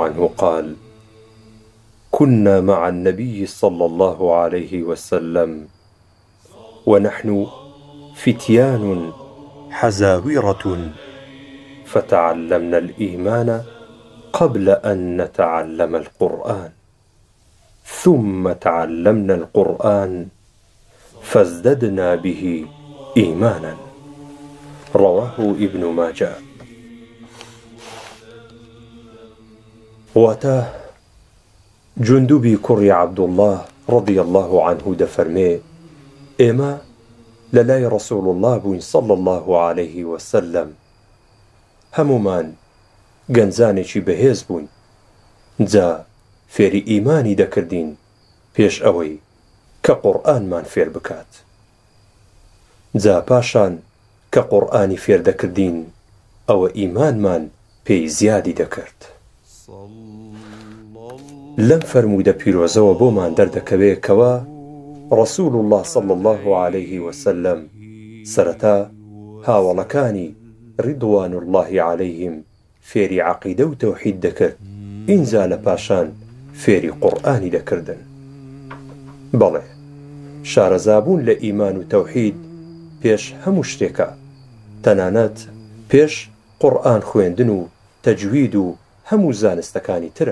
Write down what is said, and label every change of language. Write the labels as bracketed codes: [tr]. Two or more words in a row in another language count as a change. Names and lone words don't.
[ar] عنه قال: كنا مع النبي صلى الله عليه وسلم ونحن فتيان حزاورة فتعلمنا الإيمان قبل أن نتعلم القرآن، ثم تعلمنا القرآن فازددنا به إيمانا. رواه ابن ماجه. [ckb] واتاه جندبی کوڕی عەبدوڵڵاه [ar] رضی الله عنه [ckb] دەفەرمێ: ئێمە لەلای ڕەسوڵ الله بووین [ar] صلی الله عليه وسلم، [ckb] هەمومان گەنجانێکی بەهێز بووین، جا فێری ئیمانی دەکردین پێش ئەوەی کە قورئانمان فێر بکات. جا پاشان کە قورئانی فێر دەکردین ئەوە ئیمانمان پێی زیادی دەکرد. لەم فەرموودە پیرۆزەوە بۆمان دەردەکەوێ کەوا ڕەسوڵ الله [ar] صلی الله عليه وسلم [ckb] سەرەتا هاوڵەکانی [ar] ڕیدوان الله عليهم [ckb] فێری عەقیدە و تەوحید دەکرد، ئینجا لە پاشان فێری قورئانی دەکردن. بەڵێ شارەزابوون لە ئیمان و تەوحید پێش هەموو شتێکە، تەنانەت پێش قورئان خوێندن و تەجوید و هەموو زانستەکانی ترە.